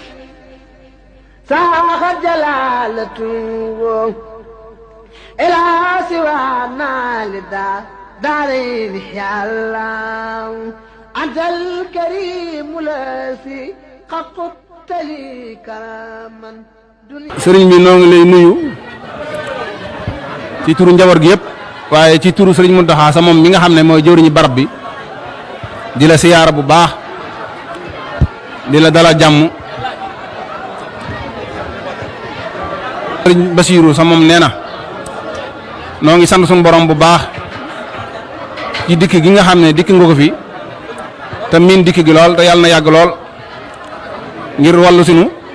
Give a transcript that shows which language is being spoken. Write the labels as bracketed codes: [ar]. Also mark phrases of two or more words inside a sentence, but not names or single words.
[ar] ساغت جلالته إلى سوانا دارين يا الله أنت الكريم الذي قد قدت لي كراما [wo] sëriñ bi noo ngi lay nuyu ci turu njaboot gi yëpp waaye ci turu sëriñ Mountakha sa moom mi nga xam ne mooy jëwriñu barab bi di la siyaara bu baax di la dalal jàmm sëriñ Basiiru sa moom nee na noo ngi sant suñu borom bu baax ci dikk gi nga xam ne dikk nga ko fi te miin dikk gi lool te yàlla na yàgg lool ngir wàllu sunu